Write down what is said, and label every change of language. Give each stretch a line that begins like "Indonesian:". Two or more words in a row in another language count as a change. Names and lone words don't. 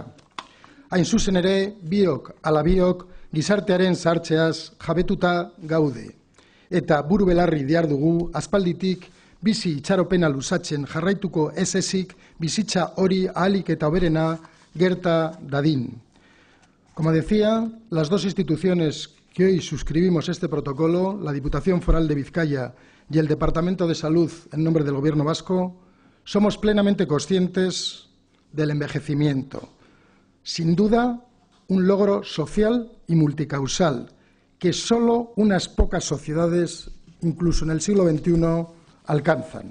Basque: Hain zuzen ere, biok ala biok gizartearen zahartzeaz jabetuta gaude. Eta buru belarri dihardugu, aspalditik bizi itxaropena luzatzen jarraituko ez ezik bizitza hori ahalik eta hoberena gerta dadin.
Spanish: Como decía, las dos instituciones que hoy suscribimos este protocolo, la Diputación Foral de Vizcaya y el Departamento de Salud en nombre del Gobierno vasco, somos plenamente conscientes del envejecimiento. Sin duda, un logro social y multicausal que solo unas pocas sociedades, incluso en el siglo XXI, alcanzan.